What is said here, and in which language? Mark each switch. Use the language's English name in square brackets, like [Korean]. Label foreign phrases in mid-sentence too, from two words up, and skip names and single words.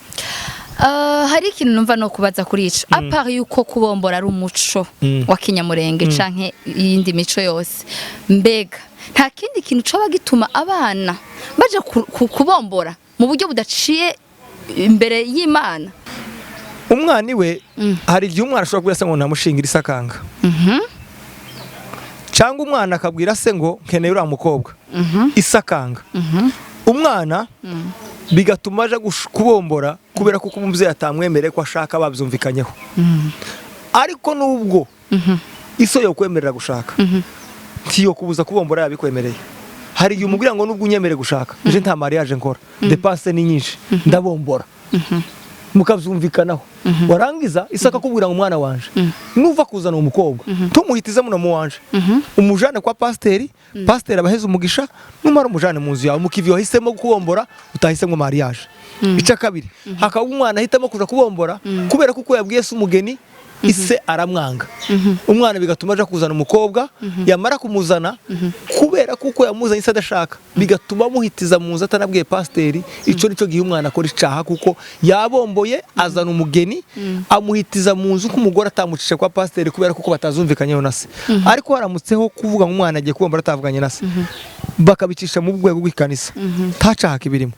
[Rundi] hari ikintu numva no kubaza kuri ico apart yuko kubombora ari umuco wa kinyamurenge canke yindi mico yose mbega nta kindi kintu coba gituma abana baje kubombora mu buryo budaciye imbere y'Imana umwana iwe hari igihe umwana ashobora kubira se ngo namushingira isakanga cyangwa umwana akabwira se ngo nkeneye uriya mukobwa isakanga umwana bigatuma aje kubombora kubera ko umuvyeyi atamwemereye ko ashaka babyumvikanyeho ariko nubwo iso yo kwemerera gushaka ntiyo kubuza kubombora yabikwemereye hari igihe umubwira ngo nubwo unyemere gushaka je nta mariage nkora dépense ni nyinshi ndabombora mukavyumvikanaho warangiza isaka kubwira ngo umwana wanje nuva kuzana umukobwa tumuhitize muno mu wanje umujane kwa pasteur abaheza umugisha numara umujane mu nzu yawe mukivyo hisemo kubombora utahisemo mariage ica kabiri hakaba umwana ahitamo kuja kubombora kubera kuko yabwiye se umugeni ise aramwanga umwana bigatuma aje kuzana umukobwa yamara kumuzana kubera kuko yamuzanye ise adashaka bigatuma muhitiza mu nzu atanabwiye pasteur ico nico gihe umwana akora icaha kuko yabomboye azana umugeni amuhitiza mu nzu kumugora atamucisha kwa pasteur kubera kuko batazumvikanye na se ariko haramutseho kuvuga ngo umwana agiye kubombora atavuganye na se bakabicisha mu rwego rw'ikanisa tacaha kibirimo